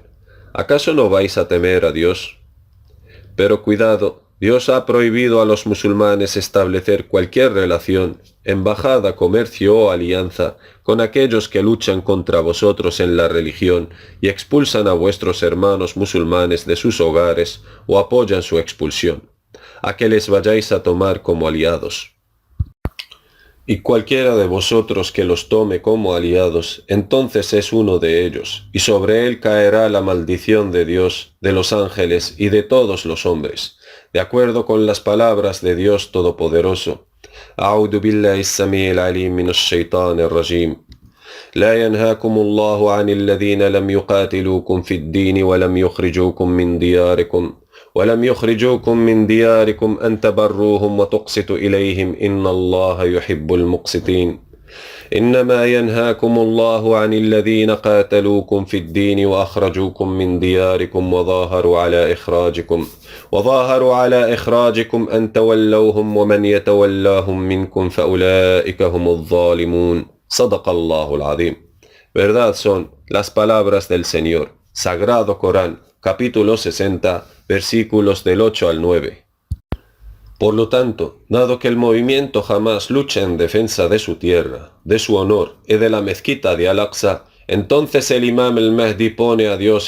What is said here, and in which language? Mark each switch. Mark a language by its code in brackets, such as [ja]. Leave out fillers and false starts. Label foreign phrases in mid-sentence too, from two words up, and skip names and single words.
[es] ¿Acaso no vais a temer a Dios? Pero cuidado, Dios ha prohibido a los musulmanes establecer cualquier relación, embajada, comercio o alianza con aquellos que luchan contra vosotros en la religión y expulsan a vuestros hermanos musulmanes de sus hogares o apoyan su expulsión, a que les vayáis a tomar como aliados. Y cualquiera de vosotros que los tome como aliados, entonces es uno de ellos, y sobre él caerá la maldición de Dios, de los ángeles y de todos los hombres, de acuerdo con las palabras de Dios Todopoderoso. [ar] أعوذ بالله السميع العليم من الشيطان الرجيم لا ينهاكم الله عن الذين لم يقاتلوكم في الدين ولم يخرجوكم من دياركم ولم يخرجوكم من دياركم أن تبروهم وتقسطوا إليهم إن الله يحب المقسطين إنما ينهاكم الله عن الذين قاتلوكم في الدين وأخرجوكم من دياركم وظاهروا على إخراجكم أن تولوهم ومن يتولاهم منكم فأولئك هم الظالمون صدق الله العظيم. [es] Verdad son las palabras del Señor. Sagrado Corán, capítulo 60, versículos del 8 al 9. Por lo tanto, dado que el movimiento jamás lucha en defensa de su tierra, de su honor y de la mezquita de Al-Aqsa, entonces el Imam el-Mahdi pone a Dios